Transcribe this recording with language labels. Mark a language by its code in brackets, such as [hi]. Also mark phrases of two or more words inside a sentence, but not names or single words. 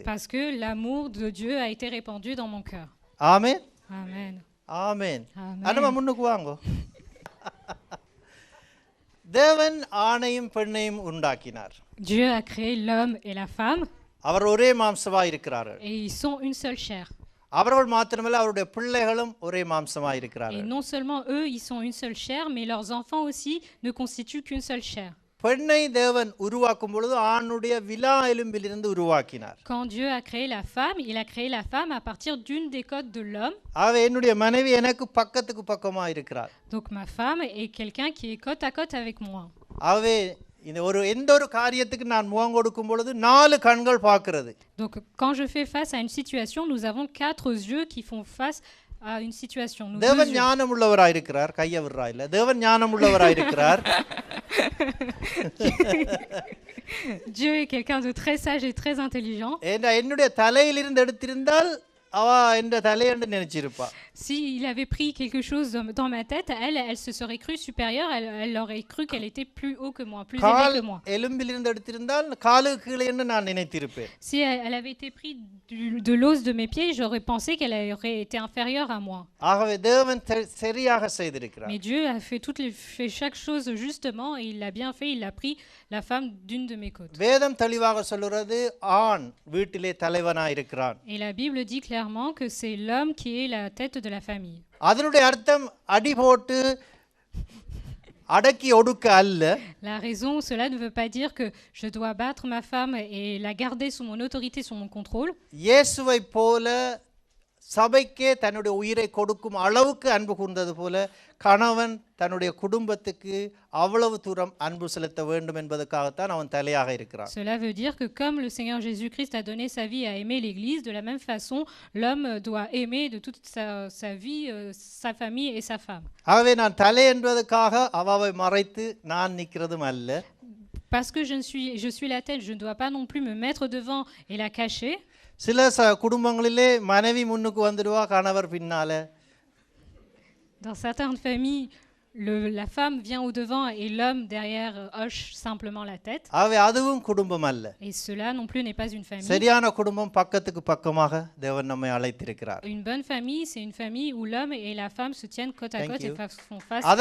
[fr] Parce que l'amour de Dieu a été répandu dans mon cœur. [ta] ஆமென். [fr] Amen. [ta] ஆமென். [fr] Amen. [ta] அனுமா முன்னுக்கு வாங்கோ. தேவன் ஆணையும் பெண்ணையும் உண்டாக்கினார். [fr] Dieu a créé l'homme et la femme [ta] அவர் ஒரே மாம்சமாய் இருக்கிறார்கள். [fr] et ils sont une seule chair. [ta] அவர்கள் மாத்திரமல்ல அவருடைய பிள்ளைகளும் ஒரே மாம்சமாய் [fr] Et [ta] இருக்கிறார்கள். [fr] non seulement eux, ils sont une seule chair, mais leurs enfants aussi ne constituent qu'une seule chair. [ta] பெண்ணை தேவன் உருவாக்கும் பொழுது ஆணுடைய விலா எலும்பிலிருந்து உருவாக்கினார். [fr] Quand Dieu a créé la femme, il a créé la femme à partir d'une des côtes de l'homme. [ta] ஆகவே என்னுடைய மனைவி எனக்கு பக்கத்துக்கு பக்கமா இருக்கிறார். [fr] Donc ma femme est quelqu'un qui est côte à côte avec moi. [ta] ஆகவே இந்த எந்த ஒரு காரியத்துக்கு நான் முகம் கொடுக்கும் பொழுது 4 கண்கள் பார்க்கிறது. [fr] Donc quand je fais face à une situation, nous avons 4 yeux qui font face à une situation. Nous [ta] தேவன் [fr] deux yeux. [ta] ஞானம் உள்ளவராய் இருக்கிறார். கைய விடுறா இல்ல. தேவன் ஞானம் உள்ளவராய் இருக்கிறார். [fr] Dieu est quelqu'un de très sage et très intelligent. [ta] என்னுடைய தலையிலிருந்து எடுத்திருந்தால் அவ என்ற தலையண்டு நினைச்சிருப்பா. [fr] S'il avait pris quelque chose dans ma tête, elle se serait crue supérieure, elle aurait cru qu'elle était plus haut que moi, plus élevée que moi. [ta] எலும்பிலிருந்து எடுத்திருந்தால் காலுக்கு கீழே என்று நான் நினைத்திருப்பேன். [fr] Si elle avait été prise de l'os de mes pieds, j'aurais pensé qu'elle aurait été inférieure à moi. [ta] ஆகவே தேவன் சரியாக செய்திருக்கிறார். [fr] Mais Dieu a fait chaque chose justement et il l'a bien fait, il a pris la femme d'une de mes côtes. [ta] வேதம் தெளிவாக சொல்கிறது ஆண் வீட்டிலே தலைவனாய் இருக்கிறான். [fr] Et la Bible dit clairement que c'est l'homme qui est la tête de la famille. [ta] அதனுடைய அர்த்தம் அடி போட்டு அடக்கி ஒடுக்க அல்ல. [fr] La raison, cela ne veut pas dire que je dois battre ma femme et la garder sous mon autorité, sous mon contrôle. [ta] இயேசுவை போல சபைக்கே தன்னுடைய உயிரை கொடுக்கும் அளவுக்கு அன்பு கூர்ந்தது போல கணவன் தன்னுடைய குடும்பத்துக்கு அவ்வளவு தூரம் அன்பு செலுத்த வேண்டும் என்பதற்காகத்தான் அவன் தலையாக இருக்கிறான். [fr] Cela veut dire que comme le Seigneur Jésus-Christ a donné sa vie à aimer l'Église, de la même façon, l'homme doit aimer de toute sa vie, sa famille et sa femme. [ta] ஆகவே நான் தலை என்பதற்காக அவாவை மறைத்து நான் நிற்கிறதும் அல்ல. [fr] Parce que je suis la tête, je ne dois pas non plus me mettre devant et la cacher. [ta] சில குடும்பங்களிலே மனைவி முன்னுக்கு வந்துடுவா, கணவர் பின்னால. [fr] Dans certaines familles, la femme vient au devant et l'homme derrière hoche simplement la tête. [ta] ஆகவே அதுவும் குடும்பம் அல்ல. [fr] Et cela non plus n'est pas une famille. [ta] சரியான குடும்பம் பக்கத்துக்கு பக்கமாக தேவன் நம்மை அழைத்திருக்கிறார். [fr] Une bonne famille, c'est une famille où l'homme et la femme se tiennent côte à côte et font face à